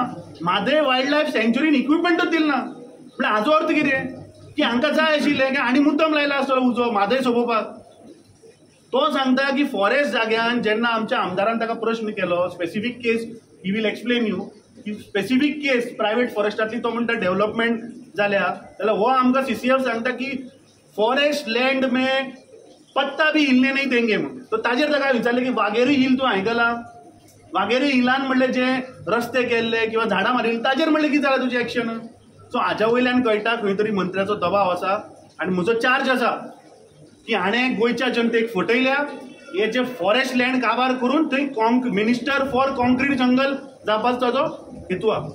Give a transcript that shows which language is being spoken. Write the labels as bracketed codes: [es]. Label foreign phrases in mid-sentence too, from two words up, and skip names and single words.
[kok] माधे [en] wild life [kok] सँच्युरीन इक्विपमेंटूच दिले ना। म्हळ्यार हाजो अर्थ कितें की हांकां जाय आशिल्लें की आनी मुद्दम लायला आसतलो उजो माधे सोंपोवपाक। तो सांगता की फॉरेस्ट जाग्यान जेन्ना आमच्या आमदारान ताका प्रश्न केलो [en] specific case he will explain you [kok] की [en] specific case private [kok] फॉरेस्टांतली तो म्हणटा डेव्हलपमेंट जाल्या जाल्यार हो आमकां CCF सांगता की [en] forest land [hi] में पत्ता भी हिलने नहीं देंगे [kok] म्हणून। तो ताजेर ताका विचारलें की वाघेरी हिल तूं आयकला? वाघेरी हिलान म्हणलें जे रस्ते केल्ले किंवा झाडां मारिल्लीं ताजेर म्हणलें कितें जालां तुजें एक्शन? सो हाज्या वयल्यान कळटा खंय तरी मंत्र्याचो दबाव आसा। आनी म्हजो चार्ज आसा की हाणें गोंयच्या जनतेक फटयल्या। हे जे [en] forest land [kok] काबार करून थंय [en] minister for concrete jungle [kok] जावपाचो ताजो हेतू आहा।